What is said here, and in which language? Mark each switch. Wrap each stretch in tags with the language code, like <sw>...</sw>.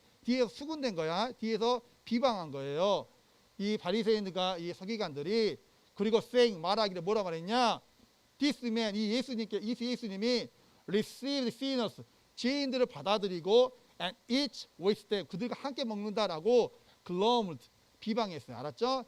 <ko>뒤에서 수군된 거야. 뒤에서 비방한 거예요. 이 바리새인들과 이 서기관들이. 그리고</ko> <en>saying</en> <ko>말하기를 뭐라 말했냐?</ko> <en>This man</en> <ko>이 예수님이</ko> <en>received sinners.</en> <ko>죄인들을 받아들이고</ko> <en>and eat with them.</en> <ko>그들과 함께 먹는다라고 glommed. 비방했어요. 알았죠?</ko>